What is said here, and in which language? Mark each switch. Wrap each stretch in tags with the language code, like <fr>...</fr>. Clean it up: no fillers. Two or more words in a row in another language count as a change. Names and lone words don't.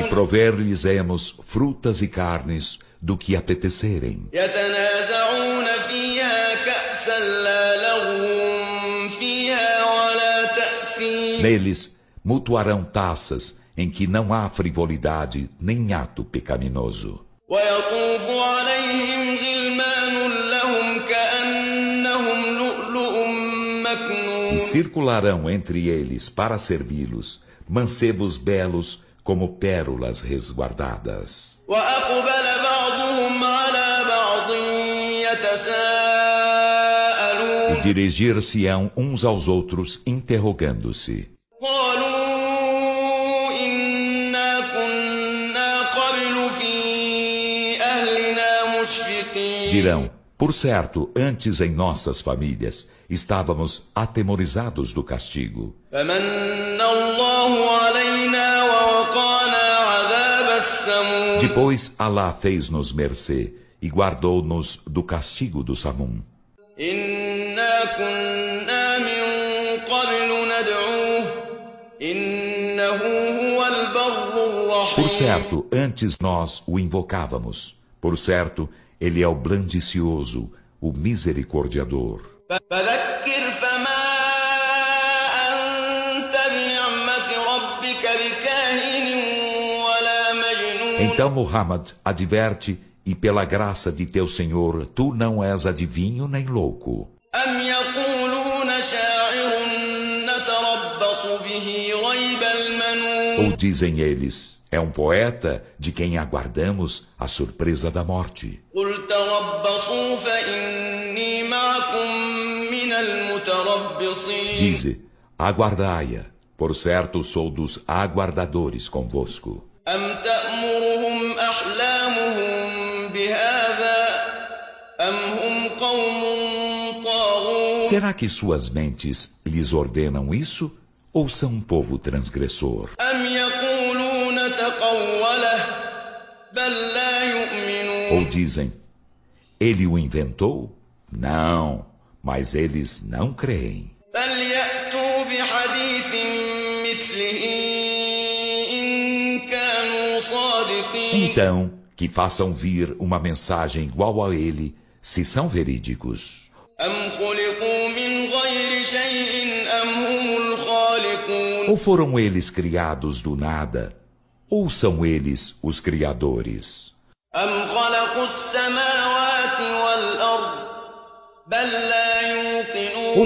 <pt>E prover-lhes-emos frutas e carnes do que apetecerem.</pt> <ar>يتنازعون فيها كأسا لا لغو فيها ولا تأثيم.</ar> <pt>Neles mutuarão taças em que não há frivolidade nem ato pecaminoso.</pt> <ar>ويطوف عليهم غلمان لهم كأنهم لؤلؤ مكنون.</ar> <pt>E circularão entre eles para servi-los mancebos belos como pérolas resguardadas.</pt> <ar>وأقبل بعضهم على بعض يتساءلون.</ar> <pt>E dirigir-se-ão uns aos outros interrogando-se.</pt> <ar>قالوا إنا كنا قبل في أهلنا مشفقين.</ar> <pt>Dirão, por certo, antes em nossas famílias estávamos atemorizados do castigo.</pt> <ar>فمن الله علينا ووقانا عذاب السموم.</ar> <pt>Depois Alá fez-nos mercê e guardou-nos do castigo do Samum.</pt> <ar>إنا كنا من قبل ندعوه إنه هو البر الرحيم.</ar> <pt>Por certo, antes nós o invocávamos. Por certo, ele é o blandicioso, o misericordiador.</pt> <ar>فذكر فما أنت بنعمة ربك بكاهن ولا مجنون.</ar> <pt>Então Muhammad adverte, e pela graça de teu Senhor, tu não és adivinho nem louco.</pt> <ar>أم يقولون شاعر نتربص به ريب المنون.</ar> <pt>Ou dizem eles, é um poeta de quem aguardamos a surpresa da morte.</pt> <ar>قل تربصوا فإني معكم من المتربصين.</ar> <pt>Dize, aguardai-a, por certo sou dos aguardadores convosco.</pt> <ar>أم تأمرهم أحلامهم بهذا أم هم قوم طاغون.</ar> <pt>Será que suas mentes lhes ordenam isso? Ou são um povo transgressor?</pt> <ar>أم يقولون تقوله بل لا يؤمنون.</ar> <pt>Ou dizem, ele o inventou? Não, mas eles não creem.</pt> <ar>فليأتوا بحديث مثله إن كانوا صادقين.</ar> <pt>Então, que façam vir uma mensagem igual a ele, se são verídicos.</pt> <ar>أم خلقوا من غير شيء أم هم الخالقون.</ar> <pt>Ou foram eles criados do nada, ou são eles os criadores.</pt> <ar>أم خلقوا السماوات والأرض بل لا يوقنون.</ar>